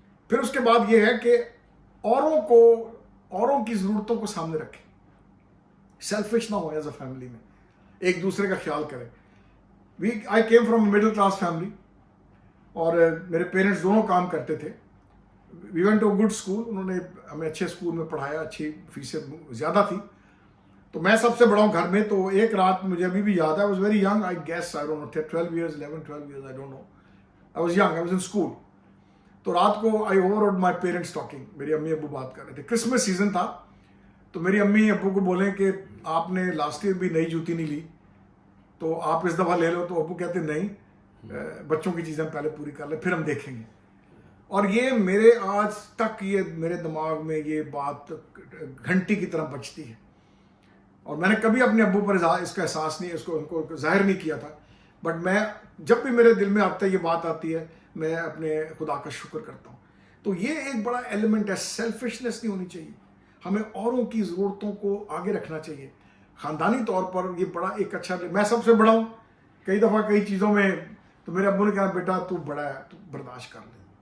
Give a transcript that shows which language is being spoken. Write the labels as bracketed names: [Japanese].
[Urdu] پھر اس کے بعد یہ ہے کہ اوروں کی ضرورتوں کو سامنے رکھیں, سیلفش نہ ہو [English] as a family [Urdu] میں, ایک دوسرے کا خیال کریں. [English] I came from middle class family, [Urdu] اور میرے پیرنٹس دونوں کام کرتے تھے. [English] we went to good school, [Urdu] انہوں نے ہمیں اچھے اسکول میں پڑھایا, اچھی فیسیں زیادہ تھی. تو میں سب سے بڑا ہوں گھر میں. تو ایک رات مجھے ابھی بھی یاد ہے, [English] I was very young, I guess, I don't know, 12 years, 12 years, I don't know. I was young, I was in school. [Urdu] تو رات کو [English] I overheard my parents talking. [Urdu] میری امی ابو بات کر رہے تھے, کرسمس سیزن تھا. تو میری امی ابو کو بولیں کہ آپ نے لاسٹ ایئر بھی نئی جوتی نہیں لی, تو آپ اس دفعہ لے لو. تو ابو کہتے نہیں, بچوں کی چیزیں پہلے پوری کر لیں, پھر ہم دیکھیں گے. اور یہ میرے آج تک یہ میرے دماغ میں یہ بات گھنٹی کی طرح بجتی ہے، اور میں نے کبھی اپنے ابو پر اس کا احساس نہیں، اس کو ان کو ظاہر نہیں کیا تھا، بٹ میں جب بھی میرے دل میں آتا ہے یہ بات آتی ہے، میں اپنے خدا کا شکر کرتا ہوں۔ تو یہ ایک بڑا ایلیمنٹ ہے، سیلفشنس نہیں ہونی چاہیے، ہمیں اوروں کی ضرورتوں کو آگے رکھنا چاہیے۔ خاندانی طور پر یہ بڑا ایک اچھا، میں سب سے بڑا ہوں کئی دفعہ کئی چیزوں میں، تو میرے ابو نے کہا بیٹا تو بڑا ہے، تو برداشت کر لے۔